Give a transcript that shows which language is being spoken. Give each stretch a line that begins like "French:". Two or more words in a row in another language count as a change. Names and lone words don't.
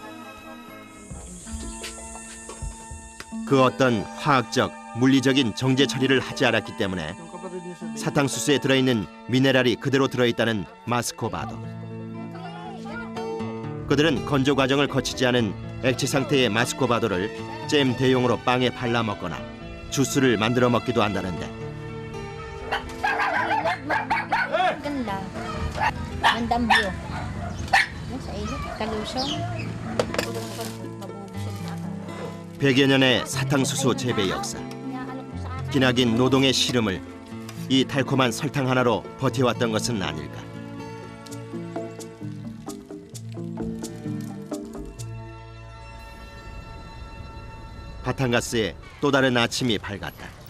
Korean: 그 어떤 화학적, 물리적인 정제 처리를 하지 않았기 때문에 사탕수수에 들어있는 미네랄이 그대로 들어있다는 마스코바도. 그들은 건조 과정을 거치지 않은 액체 상태의 마스코바도를 잼 대용으로 빵에 발라 먹거나 주스를 만들어 먹기도 한다는데
Filipino: Ganda. Gandang view. Sa ilog, kalusong.
Korean: 100여 년의 사탕수수 재배 역사. 기나긴 노동의 시름을 이 달콤한 설탕 하나로 버텨왔던 것은 아닐까. 바탕가스에 또 다른 아침이 밝았다.